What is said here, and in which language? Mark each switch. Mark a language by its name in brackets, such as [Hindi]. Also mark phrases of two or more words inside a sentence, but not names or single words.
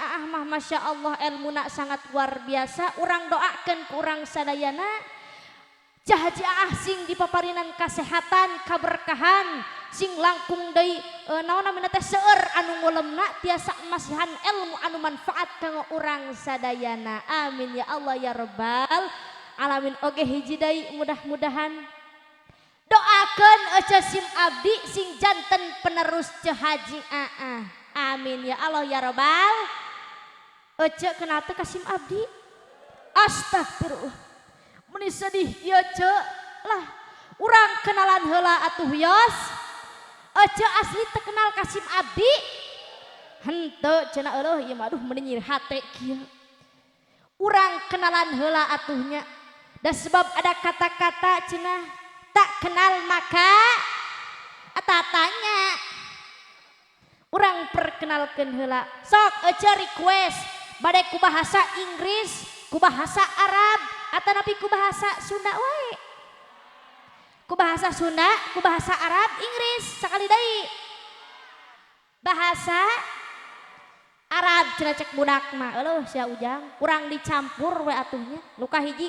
[Sundanese] Aah mah [Arabic] ما شاء الله [Sundanese] ilmuna [Indonesian] sangat luar biasa [Sundanese] urang doakeun ku urang sadayana Haji Aah sing dipaparinan kasehatan kaberkahan sing langkung deui naon namina teh seueur anu ngulemna tiasa masihan ilmu anu manfaat kanggo urang sadayana [Arabic] آمين يا الله يا رب العالمين [Sundanese] oge hiji deui mudah-mudahan doakeun ece sim abdi sing janten penerus Haji Aah [Arabic] آمين يا الله يا رب [Sundanese] ece kenal teh ka sim abdi astagfirullah meni sedih ieu ce lah urang kenalan heula atuh yos ece asli teu kenal ka sim abdi henteu cenah eueuh ieu mah aduh meni nyir hate kieu urang kenalan heula atuhnya [Indonesian] dan sebab ada kata-kata [Sundanese] cenah [Indonesian] tak kenal maka [Sundanese] tatanya urang perkenalkeun heula sok ece request bade ku bahasa Inggris ku bahasa Arab atanapi ku bahasa Sunda wae ku bahasa Sunda ku bahasa Arab Inggris sakali deui bahasa Arab cenah cek budak mah eueuh sia ujang urang dicampur we atuhnya nu kahiji